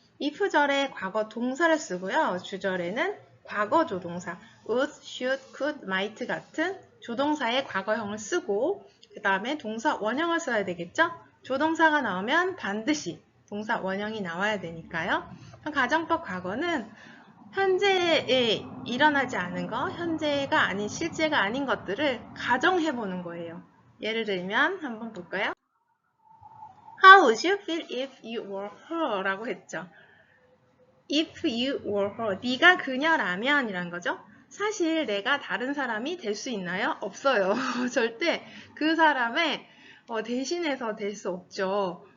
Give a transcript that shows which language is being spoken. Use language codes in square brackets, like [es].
[ko] if절에 과거 동사를 쓰고요. 주절에는 과거 조동사 would, should, could, might 같은 조동사의 과거형을 쓰고 그 다음에 동사 원형을 써야 되겠죠? 조동사가 나오면 반드시 동사 원형이 나와야 되니까요. 가정법 과거는 현재에 일어나지 않은 거, 현재가 아닌 실제가 아닌 것들을 가정해보는 거예요. 예를 들면 한번 볼까요? [en] How would you feel if you were her? [ko] 라고 했죠. [en] If you were her. [ko] 네가 그녀라면 이란 거죠. 사실 내가 다른 사람이 될 수 있나요? 없어요. 절대 그 사람의 대신해서 될 수 없죠.